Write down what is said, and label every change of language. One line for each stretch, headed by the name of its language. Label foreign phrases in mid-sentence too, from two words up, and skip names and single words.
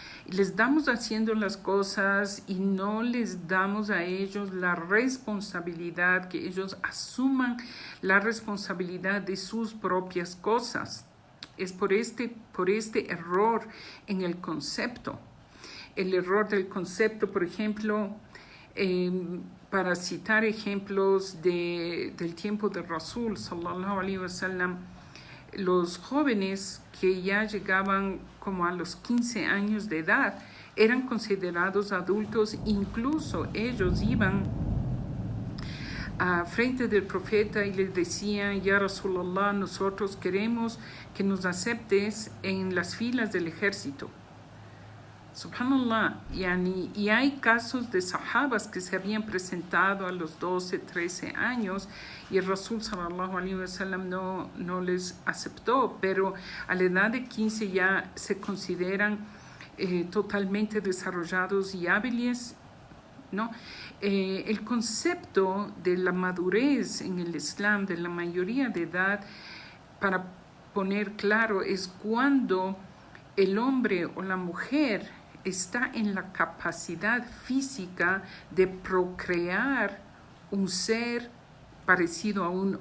Spanish: y les damos haciendo las cosas y no les damos a ellos la responsabilidad, que ellos asuman la responsabilidad de sus propias cosas. Es por este error en el concepto. El error del concepto, por ejemplo, para citar ejemplos del tiempo de Rasul,
Arabic: صلى الله عليه وسلم,
Spanish: los jóvenes que ya llegaban como a los 15 años de edad eran considerados adultos, incluso ellos iban a frente del profeta y le decían:
Arabic: يا رسول الله,
Spanish: nosotros queremos que nos aceptes en las filas del ejército. Subhanallah, y hay casos de sahabas que se habían presentado a los 12, 13 años y el
Arabic: رسول صلى الله عليه وسلم
Spanish: no les aceptó, pero a la edad de 15 ya se consideran totalmente desarrollados y hábiles, ¿no? El concepto de la madurez en el Islam, de la mayoría de edad, para poner claro, es cuando el hombre o la mujer está en la capacidad física de procrear un ser parecido a uno.